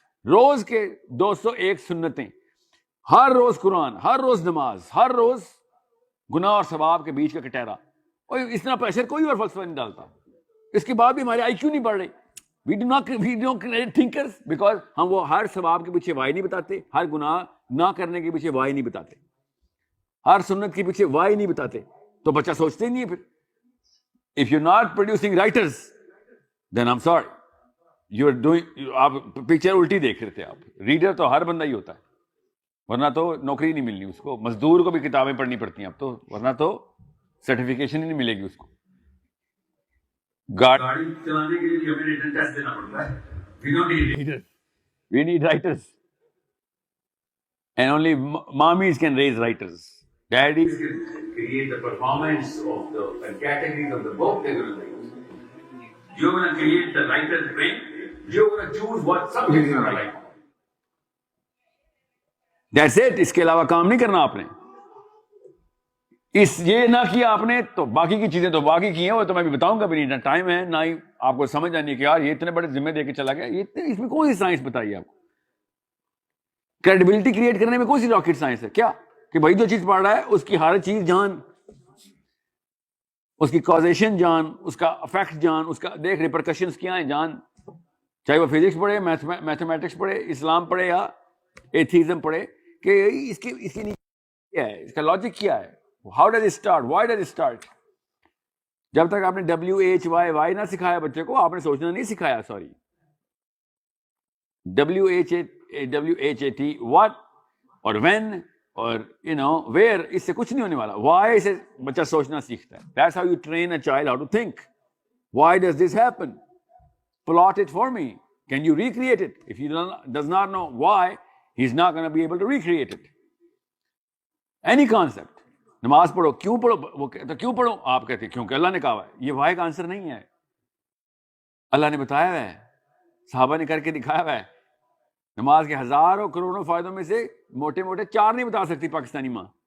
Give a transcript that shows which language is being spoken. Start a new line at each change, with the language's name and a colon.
Urdu: روز کے 201 سنتیں, ہر روز قرآن, ہر روز نماز, ہر روز گناہ اور ثواب کے بیچ کا کٹہرا. اور اتنا پریشر کوئی اور فلسفہ نہیں ڈالتا. اس کے بعد بھی ہمارے آئی کیو نہیں بڑھ رہی.
English: we don't create thinkers because
Urdu: ہم وہ ہر ثواب کے پیچھے وائی نہیں بتاتے, ہر گناہ نہ کرنے کے پیچھے وائی نہیں بتاتے, ہر سنت کے پیچھے وائی نہیں بتاتے. تو بچہ سوچتے ہی نہیں ہے.
English: پھر if you're not producing writers then I'm sorry you're doing,
Urdu: آپ پکچر الٹی دیکھ رہے تھے. آپ ریڈر تو ہر بندہ ہی ہوتا ہے, ورنہ تو نوکری نہیں ملنی اس کو. مزدور کو بھی کتابیں پڑھنی پڑتی ہیں اب تو, ورنہ تو سرٹیفکیشن ہی نہیں ملے گی اس کو. گاڑی چلانے کے لیے ہمیں ریٹن ٹیسٹ دینا پڑتا ہے.
English: We don't need leaders, we need writers, and only mommies can raise writers. Daddies can create the performance of the categories of the book they're going to write. You're going to create the writer's brain. You're going to choose what subject you're going to write. That's it.
Urdu: اس کے علاوہ کام نہیں کرنا آپ نے. اس یہ نہ کیا آپ نے تو باقی کی چیزیں تو باقی کی ہیں, وہ تو میں بھی بتاؤں گا. بھی نہیں ٹائم ہے, نہ ہی آپ کو سمجھ آنی ہے کہ یار یہ اتنے بڑے ذمہ دے کے چلا گیا. یہ اس میں کون سی سائنس بتائیے آپ کو؟ کریڈیبلٹی کریٹ کرنے میں کون سی راکٹ سائنس ہے کیا؟ کہ بھائی جو چیز پڑھ رہا ہے اس کی ہر چیز جان, اس کی کازیشن جان, اس کا افیکٹ جان, اس کا دیکھ ریپرکشنز کیا ہیں جان. چاہے وہ فزکس پڑھے, میتھمیٹکس پڑھے, اسلام پڑھے یا ایتھیزم پڑھے, کہ اس کی نیچے کیا ہے, اس کا لاجک کیا ہے,
English: how does it start,
Urdu: why does it start. جب تک آپ نے WHY نہ سکھایا بچے کو, آپ نے سوچنا نہیں سکھایا. سوری, WHAT what اور when اور where, اس سے کچھ نہیں ہونے والا. why سے بچہ سوچنا سیکھتا ہے.
English: That's how you train a child how to think. Why does this happen? Plot it for me. Can you recreate it? If he does not know why, he's not going to be able to recreate it. Any concept.
Urdu: نماز پڑھو, کیوں پڑھو, وہ تو کیوں پڑھو آپ کہتے ہیں کیونکہ اللہ نے کہا ہے. یہ وائی کا آنسر نہیں ہے, اللہ نے بتایا ہوا ہے, صحابہ نے کر کے دکھایا ہوا ہے. نماز کے ہزاروں کروڑوں فائدوں میں سے موٹے موٹے 4 نہیں بتا سکتی پاکستانی ماں.